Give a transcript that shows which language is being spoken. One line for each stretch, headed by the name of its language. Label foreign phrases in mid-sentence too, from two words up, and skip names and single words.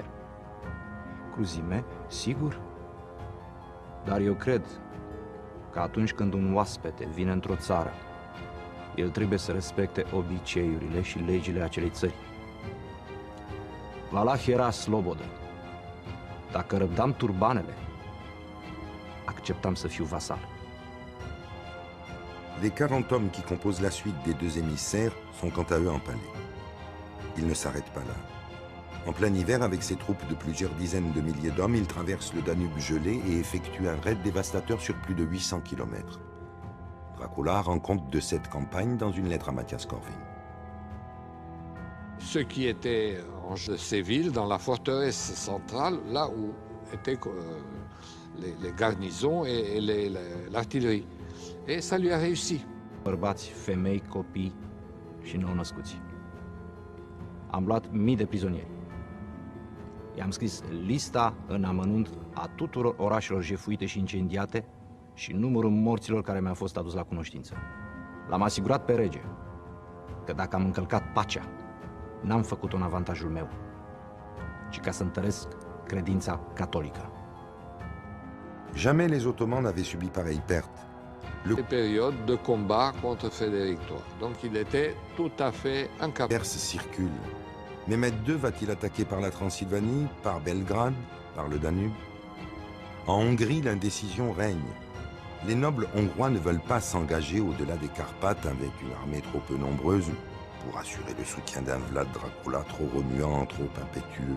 Romanian: Cruzime, sigur, dar eu cred că atunci când un oaspete vine într-o țară, el trebuie să respecte obiceiurile și legile acelei țări. Valah era slobodă. Dacă răbdam turbanele, acceptam să fiu vasal.
French: Les 40 hommes qui composent la suite des deux émissaires sont quant à eux empalés. Ils ne s'arrêtent pas là. En plein hiver, avec ses troupes de plusieurs dizaines de milliers d'hommes, ils traversent le Danube gelé et effectuent un raid dévastateur sur plus de 800 km. Dracula rend compte de cette campagne dans une lettre à Matthias Corvin. Ce qui était en ces villes, dans la forteresse centrale, là où étaient les garnisons et l'artillerie. Et ça lui a réussi.
Romanian: Bărbați, femei, copii și nou-născuți. Am luat mii de prizonieri. I-am scris lista în amănunt a tuturor orașelor jefuite și incendiate și numărul morților care mi-au fost adus la cunoștință. L-am asigurat pe rege că dacă am încălcat pacea, n-am făcut-o în avantajul meu, ci ca să întăresc credința catolică.
French: Jamais les Ottomans n'avaient subi pareille perte. Les périodes de combat contre Frédéric III. Donc il était tout à fait incapable. Perse circule. Mehmed II va-t-il attaquer par la Transylvanie, par Belgrade, par le Danube? En Hongrie, l'indécision règne. Les nobles hongrois ne veulent pas s'engager au-delà des Carpates avec une armée trop peu nombreuse pour assurer le soutien d'un Vlad Dracula trop remuant, trop impétueux.